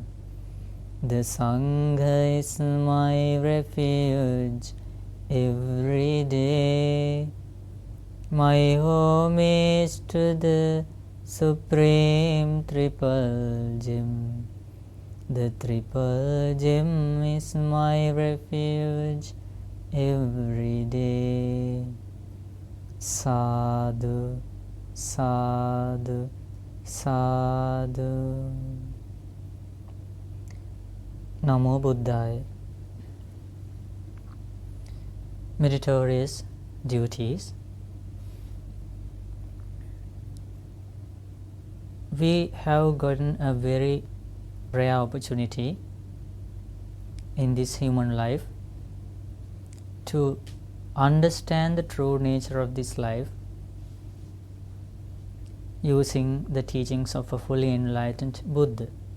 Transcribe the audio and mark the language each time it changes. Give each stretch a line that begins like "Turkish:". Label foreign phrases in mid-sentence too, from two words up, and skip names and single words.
English: The Sangha is my refuge every day. My homage to the Supreme Triple Gem. The Triple Gem is my refuge every day.
Pali: Sadhu, sadhu, sadhu. Namo Buddhaya.
English: Meritorious duties. We have gotten a very rare opportunity in this human life to understand the true nature of this life using the teachings of a fully enlightened Buddha.